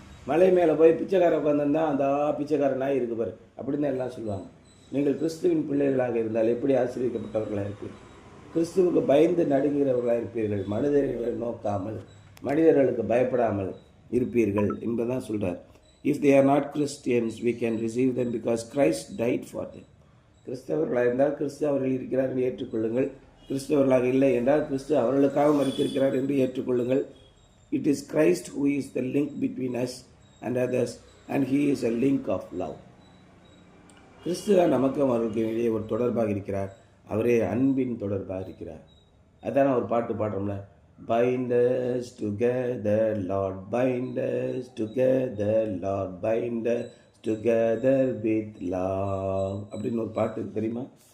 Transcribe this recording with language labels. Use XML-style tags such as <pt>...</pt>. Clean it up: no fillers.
<ta>மலை மேலே போய் பிச்சைக்கார உட்காந்துருந்தா அந்த பிச்சைக்காரனாக இருக்கு பாரு அப்படின்னு தான் எல்லாம் சொல்லுவாங்க. நீங்கள் கிறிஸ்துவின் பிள்ளைகளாக இருந்தால் எப்படி ஆசீர்வதிக்கப்பட்டவர்களாக இருப்பீர்கள்? கிறிஸ்துவுக்கு பயந்து நடுங்குகிறவர்களாக இருப்பீர்கள். மனிதர்களை நோக்காமல், மனிதர்களுக்கு பயப்படாமல் இருப்பீர்கள் என்பதான் சொல்கிறார்.</ta> <en>If they are not Christians, we can receive them because Christ died for them.</en> <ta>கிறிஸ்தவர்களாக இருந்தால் கிறிஸ்து அவர்கள் இருக்கிறார் என்று ஏற்றுக்கொள்ளுங்கள். கிறிஸ்தவர்களாக இல்லை என்றால் கிறிஸ்து அவர்களுக்காக மரித்திருக்கிறார் என்று ஏற்றுக்கொள்ளுங்கள்.</ta> <en>It is Christ who is the link between us and others and he is a link of love.</en> <ta>கிறிஸ்து தான் நமக்கும் அவர்களுக்கு இடையே ஒரு தொடர்பாக இருக்கிறார். அவரே அன்பின் தொடர்பாக இருக்கிறார். அதான் ஒரு பாட்டு பாடுறோம்ல,</ta> <en>bind us together Lord, bind us together Lord, bind us together with love</en> <ta>அப்படின்னு ஒரு பாட்டு தெரியுமா?</ta>